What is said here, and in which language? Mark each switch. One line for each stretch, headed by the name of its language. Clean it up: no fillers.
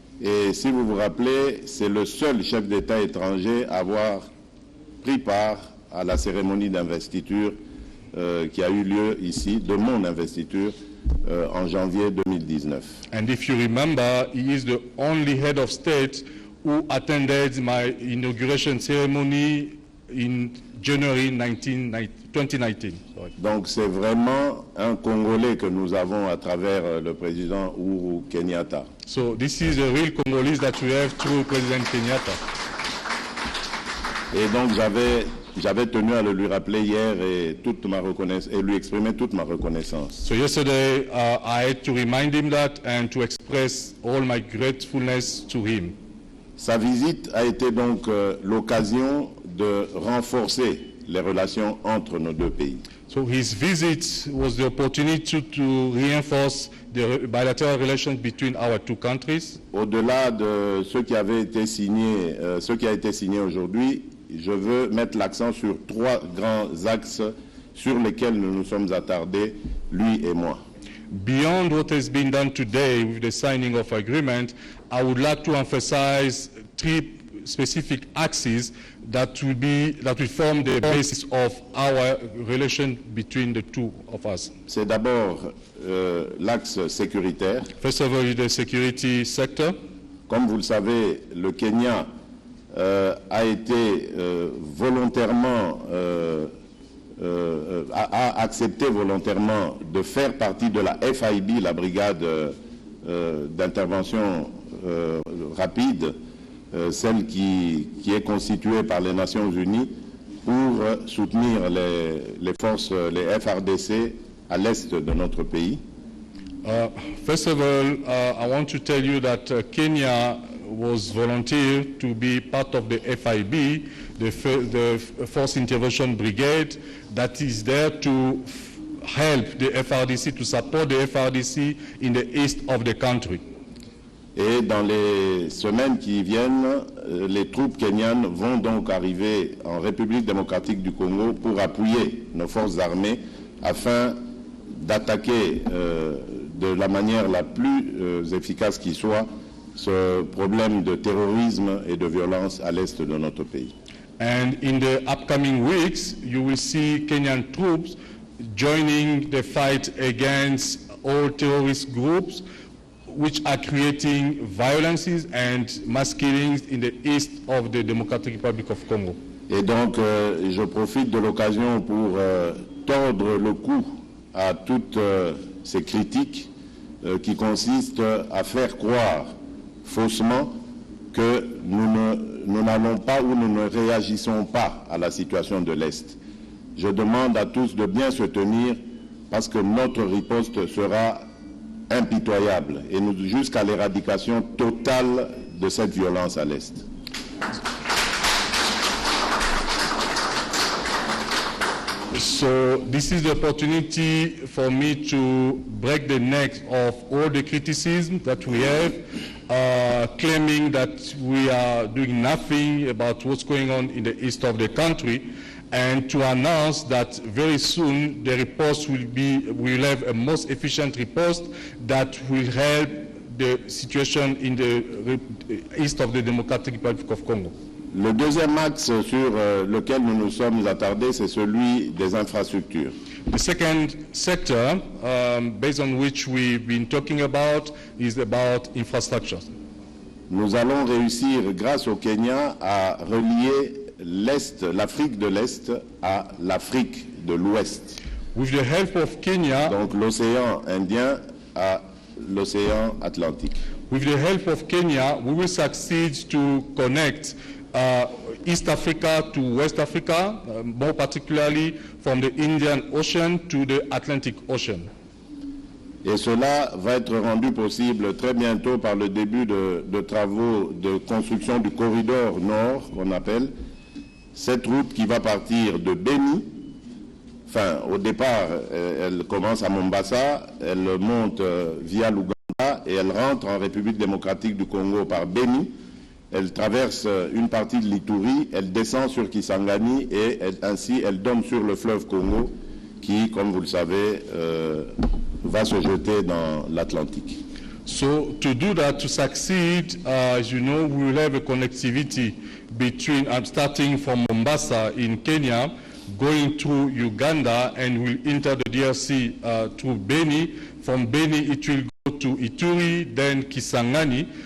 French: Et si vous vous rappelez, c'est le seul chef d'État étranger à avoir pris part à la cérémonie d'investiture qui a eu lieu ici, de mon investiture, en janvier 2019.
English: And if you remember, he is the only head of state who attended my inauguration ceremony in January 2019. Sorry.
French: Donc c'est vraiment un Congolais que nous avons à travers le président Uhuru Kenyatta.
English: So this is a real Congolese that we have through President Kenyatta.
French: Et donc j'avais tenu à le lui rappeler hier et lui exprimer toute ma reconnaissance.
English: So yesterday I had to remind him that and to express all my gratefulness to him.
French: Sa visite a été donc l'occasion de renforcer les relations entre nos deux pays.
English: So his visit was the opportunity to reinforce the bilateral relations between our two countries.
French: Au-delà de ce qui avait été signé, ce qui a été signé aujourd'hui, je veux mettre l'accent sur trois grands axes sur lesquels nous nous sommes attardés, lui et moi.
English: Beyond what has been done today with the signing of agreement, I would like to emphasize three specific axes that will form the basis of our relation between the two of us.
French: C'est d'abord l'axe sécuritaire.
English: First of all, the security sector.
French: Comme vous le savez, le Kenya a été volontairement a accepté volontairement de faire partie de la FIB, la brigade d'intervention rapide, celle qui est constituée par les Nations Unies pour soutenir les forces, les FRDC à l'est de notre pays.
English: First of all, I want to tell you that Kenya was volunteered to be part of the FIB, the Force Intervention Brigade, that is there to help the FRDC, to support the FRDC in the east of the country.
French: Et dans les semaines qui viennent, les troupes kenyanes vont donc arriver en République démocratique du Congo pour appuyer nos forces armées afin d'attaquer de la manière la plus efficace qui soit ce problème de terrorisme et de violence à l'est de notre pays.
English: And in the upcoming weeks, you will see Kenyan troops joining the fight against all terrorist groups which are creating violences and mass killings in the east of the Democratic Republic of Congo.
French: Et donc, je profite de l'occasion pour tordre le cou à toutes ces critiques qui consistent à faire croire faussement que nous n'allons pas ou nous ne réagissons pas à la situation de l'Est. Je demande à tous de bien se tenir parce que notre riposte sera impitoyable et jusqu'à l'éradication totale de cette violence à l'Est.
English: So this is the opportunity for me to break the neck of all the criticism that we have, claiming that we are doing nothing about what's going on in the east of the country, and to announce that very soon the riposte will have a most efficient riposte that will help the situation in the east of the Democratic Republic of Congo.
French: Le deuxième axe sur lequel nous nous sommes attardés, c'est celui des infrastructures.
English: The second sector, based on which we've been talking about, is about infrastructure.
French: Nous allons réussir, grâce au Kenya, à relier l'Afrique de l'Est à l'Afrique de l'Ouest.
English: With the help of Kenya,
French: Donc l'océan Indien à l'océan Atlantique.
English: with the help of Kenya, we will succeed to connect East Africa to West Africa, more particularly from the Indian Ocean to the Atlantic Ocean.
French: Et cela va être rendu possible très bientôt par le début de travaux de construction du corridor nord, qu'on appelle, cette route qui va partir de Beni. Enfin, au départ, elle commence à Mombasa, elle monte via l'Ouganda et elle rentre en République démocratique du Congo par Beni. Elle traverse une partie de l'Ituri, elle descend sur Kisangani et ainsi elle donne sur le fleuve Congo qui, comme vous le savez, va se jeter dans l'Atlantique.
English: So to do that, to succeed, as you know, we will have a connectivity between, starting from Mombasa in Kenya, going through Uganda, and will enter the DRC through Beni. From Beni, it will go to Ituri, then Kisangani.